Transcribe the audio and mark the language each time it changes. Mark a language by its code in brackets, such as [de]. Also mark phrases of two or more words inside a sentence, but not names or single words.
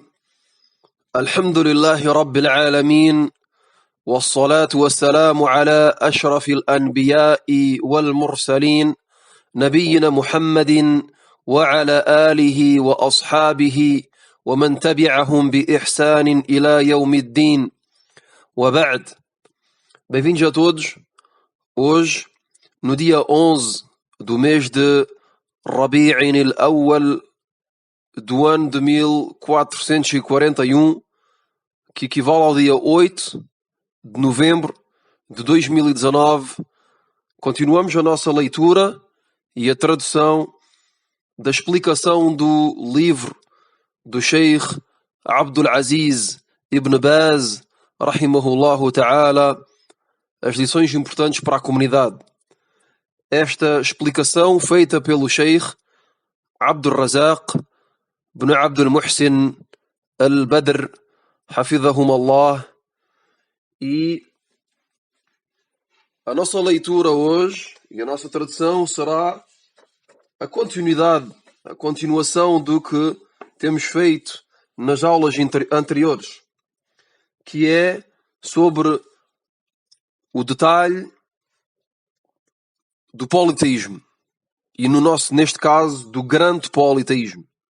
[ar] الحمد لله رب العالمين، والصلاة والسلام على أشرف الأنبياء والمرسلين نبينا محمد وعلى آله وأصحابه ومن تبعهم بإحسان إلى يوم الدين. وبعد. [pt] Bem-vindos a todos. Hoje, no dia 11 do mês de Rabi'in al-Awwal do ano de 1441, que equivale ao dia 8 de novembro de 2019, continuamos a nossa leitura e a tradução da explicação do livro do Sheikh Abdul Aziz Ibn Baz, [ar] رحمه الله تعالى, [pt] as lições importantes para a comunidade. Esta explicação feita pelo Sheikh Abdul Razak Ibn Abdul Muhsin al-Badr, [ar] حفظهم الله. [pt] E a nossa leitura hoje e a nossa tradução será a continuação do que temos feito nas aulas anteriores, que é sobre o detalhe do politeísmo e, neste caso, do grande politeísmo.